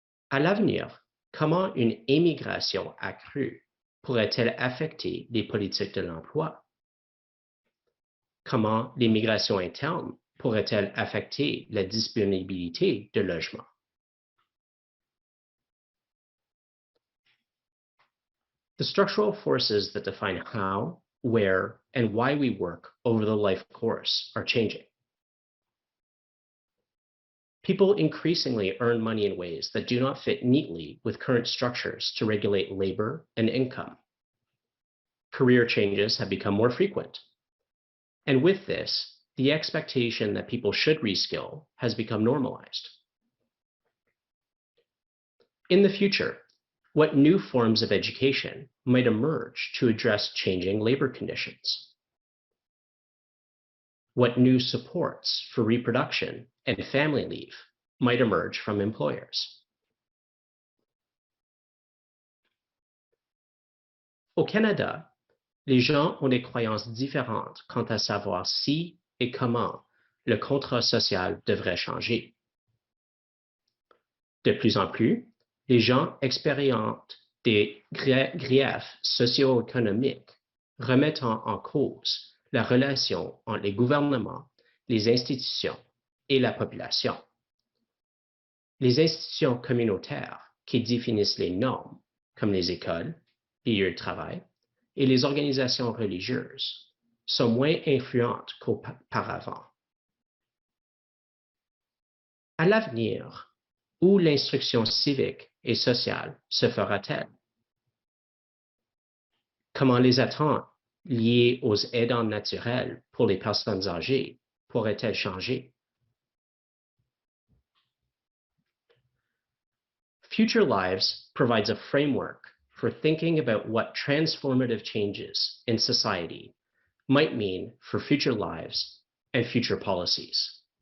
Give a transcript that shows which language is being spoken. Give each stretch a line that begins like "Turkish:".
French: À l'avenir, comment une émigration accrue pourrait-elle affecter les politiques de l'emploi? Comment l'immigration interne pourrait-elle affecter la disponibilité de logements?
English: The structural forces that define how, where, and why we work over the life course are changing. People increasingly earn money in ways that do not fit neatly with current structures to regulate labor and income. Career changes have become more frequent. And with this, the expectation that people should reskill has become normalized. In the future, what new forms of education might emerge to address changing labor conditions? What new supports for reproduction and family leave might emerge from employers?
French: Au Canada, les gens ont des croyances différentes quant à savoir si et comment le contrat social devrait changer. De plus en plus, les gens expérimentent des griefs socio-économiques remettant en cause la relation entre les gouvernements, les institutions et la population. Les institutions communautaires qui définissent les normes, comme les écoles, les lieux de travail, et les organisations religieuses, sont moins influentes qu'auparavant. À l'avenir, où l'instruction civique et sociale se fera-t-elle? Comment les attentes liées aux aidants naturels pour les personnes âgées pourraient-elles changer?
English: Future Lives provides a framework for thinking about what transformative changes in society might mean for future lives and future policies.